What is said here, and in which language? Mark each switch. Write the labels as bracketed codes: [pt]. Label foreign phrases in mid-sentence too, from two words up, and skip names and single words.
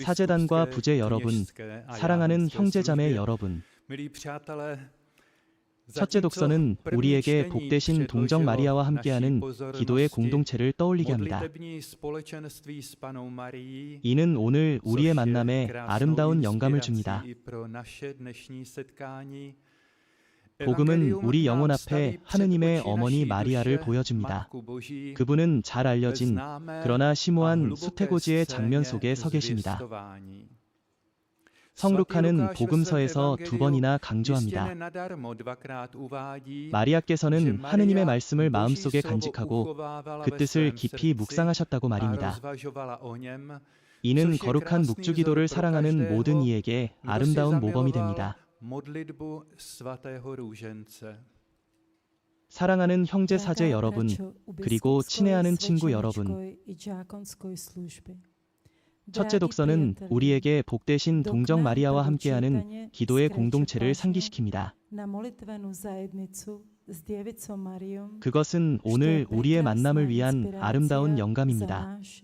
[ko] 사제단과 [cs] biskupské, [ko] 부제 여러분, [cs] kněžské a [ko] 사랑하는 [cs] jáhenské [ko] 형제자매 [cs] službě, [ko] 여러분, [cs] milí přátelé, [ko] 첫째 독서는 [cs] první [ko] 우리에게 [cs] čtení [ko] 복되신 동정 [cs] předložilo [ko] 마리아와 [cs] naší [ko] 함께하는 기도의 [cs] pozornosti [ko] 공동체를 떠올리게 합니다. [cs] modlitební společenství s Pannou Marií, [ko] 이는 오늘 우리의 [cs] což je [ko] 만남에 [cs] krásnou [ko] 아름다운 영감을 [cs] inspirací [ko] 줍니다. [cs] i pro naše dnešní setkání. [ko] 복음은 [cs] Evangelium [ko] 우리 영혼 [cs] nám [ko] 앞에 [cs] staví před [ko] 하느님의 [cs] oči [ko] 어머니 [cs] naší [ko] 마리아를 [cs] duše [ko] 보여줍니다. [cs] Matku Boží, [ko] 그분은 잘 알려진 [cs] známé [ko] 그러나 [cs] a [ko] 심오한 [cs] hluboké [ko] 수태고지의 장면 [cs] scéně [ko] 속에 서 계십니다. [cs] zvěstování. [ko] 성루카는 [cs] Svatý Lukáš ve svém [ko] 복음서에서 두 [cs] evangeliu [ko] 번이나 [cs] jistě [ko] 강조합니다. [cs] nenadarmo dvakrát uvádí, [ko] 마리아께서는 [cs] že [ko] 하느님의 [cs] Maria [ko] 말씀을 [cs] Boží [ko] 마음속에 [cs] slovo [ko] 간직하고 [cs] uchovávala [ko] 그 [cs] ve [ko] 뜻을 [cs] svém [ko] 깊이 [cs] srdci [ko] 묵상하셨다고 [cs] a [ko] 말입니다. [cs] rozvažovala o něm, [ko] 이는 [cs] což je [ko] 거룩한 [cs] krásný [ko] 묵주기도를 [cs] vzor pro [ko] 사랑하는 [cs] každého, [ko] 모든 이에게 [cs] kdo si [ko] 아름다운 모범이 [cs] zamiloval [ko] 됩니다. [cs] modlitbu svatého růžence. [ko] 사랑하는 형제 사제 여러분, 그리고 친애하는 친구 여러분, 첫째 독서는 우리에게 복되신 동정 마리아와 함께하는 기도의 공동체를 상기시킵니다. 그것은 오늘 우리의 만남을 위한 아름다운 영감입니다.